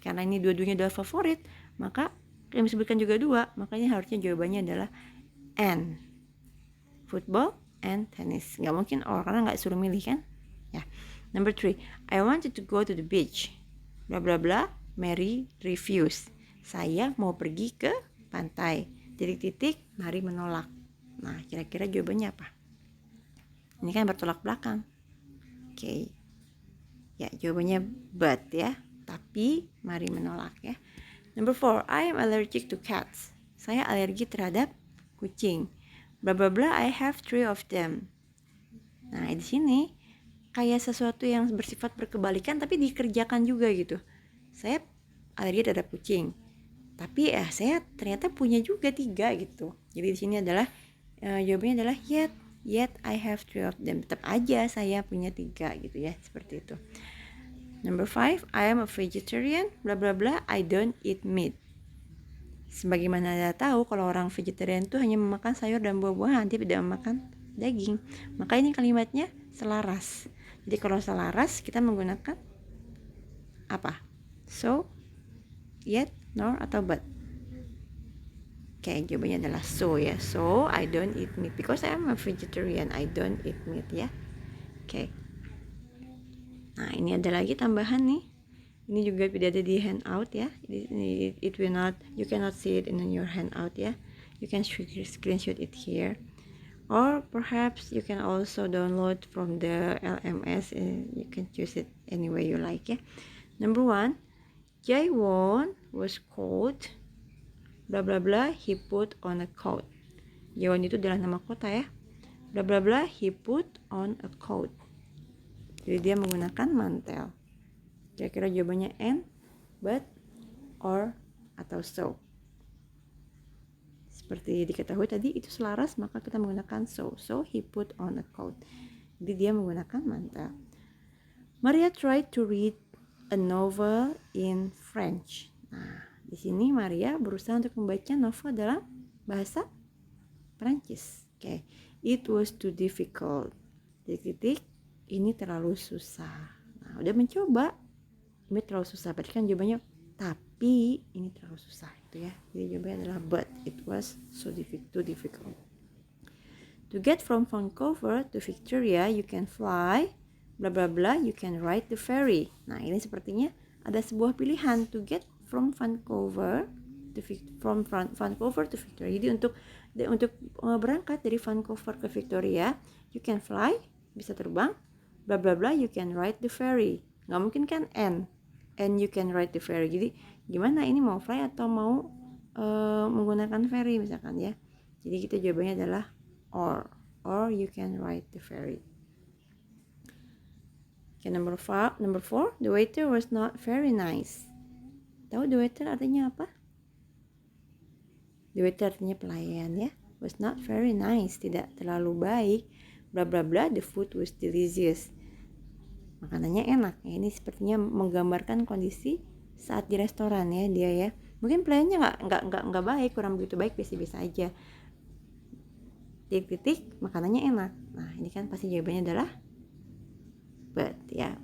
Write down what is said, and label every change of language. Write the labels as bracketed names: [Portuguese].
[Indonesian] Karena ini dua-duanya adalah favorit, maka yang disebutkan juga dua, makanya harusnya jawabannya adalah and, football and tennis. Nggak mungkin or, karena nggak suruh milih kan ya. [English] Number 3, I wanted to go to the beach bla bla bla, Mary refused. [Indonesian] Saya mau pergi ke pantai, titik-titik, Mary menolak. Nah, kira-kira jawabannya apa? Ini kan bertolak belakang. Oke. Ya, jawabannya but ya. Tapi Mary menolak ya. [English] Number 4, I am allergic to cats. [Indonesian] Saya alergi terhadap kucing. [English] Bla bla bla, I have 3 of them. [Indonesian] Nah, di sini kayak sesuatu yang bersifat berkebalikan tapi dikerjakan juga gitu. Saya alergi terhadap kucing. Tapi saya ternyata punya juga 3 gitu. Jadi di sini adalah jawabannya adalah [English] yet I have 3 of them. [Indonesian] Tetap aja saya punya 3 gitu ya, seperti itu. [English] Number 5, I am a vegetarian bla bla bla, I don't eat meat. [Indonesian] Sebagaimana Anda tahu, kalau orang vegetarian itu hanya memakan sayur dan buah-buahan, dia tidak memakan daging. Maka ini kalimatnya selaras. Jadi kalau selaras kita menggunakan apa? So, yet, nor, atau but. Oke, jawabannya adalah so ya. [English] So, I don't eat meat because I am a vegetarian. I don't eat meat ya. Oke. [Indonesian] Nah, ini ada lagi tambahan nih. Ini juga tidak ada di handout ya. [English] It will not, you cannot see it in your handout ya. You can screenshot it here. Or perhaps you can also download from the LMS. You can choose it any way you like ya. Number 1, Jaewon was cold bla bla bla, he put on a coat. [Indonesian] Jaewon itu adalah nama kota ya. [English] Bla bla bla, he put on a coat. [Indonesian] Jadi dia menggunakan mantel. Kira-kira jawabannya and, but, or, atau so. Seperti diketahui tadi itu selaras, maka kita menggunakan so. [English] So he put on a coat. [Indonesian] Jadi dia menggunakan mantel. [English] Maria tried to read a novel in French. [Indonesian] Nah, di sini Maria berusaha untuk membaca novel dalam bahasa Prancis. Oke. [English] It was too difficult. [Indonesian] Titik-titik, ini terlalu susah. Nah, udah mencoba, ini terlalu susah. Berarti kan jawabannya tapi ini terlalu susah itu ya. Jadi jawabannya adalah [English] but it was too difficult. To get from Vancouver to Victoria, you can fly bla bla bla, you can ride the ferry. [Indonesian] Nah, ini sepertinya ada sebuah pilihan, [English] to get from Vancouver to Victoria. [Indonesian] Jadi untuk berangkat dari Vancouver ke Victoria, [English] you can fly, [Indonesian] bisa terbang, [English] bla bla bla, you can ride the ferry. [Indonesian] Nggak mungkin kan [English] and you can ride the ferry. [Indonesian] Jadi gimana ini, mau fly atau mau menggunakan ferry misalkan ya. Jadi kita jawabannya adalah [English] or you can ride the ferry. Okay, number 4, the waiter was not very nice. [Indonesian] Tahu the waiter artinya apa? The waiter artinya pelayan ya. [English] Was not very nice, [Indonesian] tidak terlalu baik. [English] Bla bla bla, the food was delicious. [Indonesian] Makanannya enak. Ya, ini sepertinya menggambarkan kondisi saat di restoran ya dia ya. Mungkin pelayannya nggak baik, kurang begitu baik, biasa-biasa aja. Titik-titik, makanannya enak. Nah, ini kan pasti jawabannya adalah but ya.